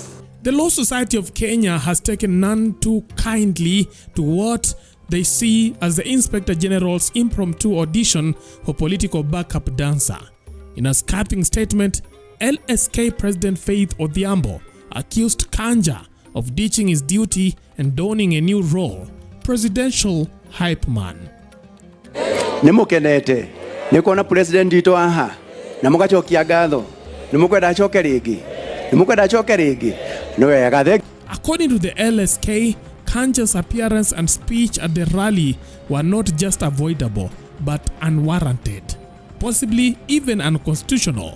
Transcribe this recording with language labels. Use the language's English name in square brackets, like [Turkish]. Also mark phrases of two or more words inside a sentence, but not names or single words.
[English] The Law Society of Kenya has taken none too kindly to what they see as the Inspector General's impromptu audition for political backup dancer. In a scathing statement, LSK President Faith Odhiambo accused Kanja of ditching his duty and donning a new role, presidential hype man. [Kikuyu] Nimukenete nikuona president ito aha na mugachokia gatho nimukwenda achoke rigi no yagathe. [English] According to the LSK, Kanja's appearance and speech at the rally were not just avoidable but unwarranted, possibly even unconstitutional.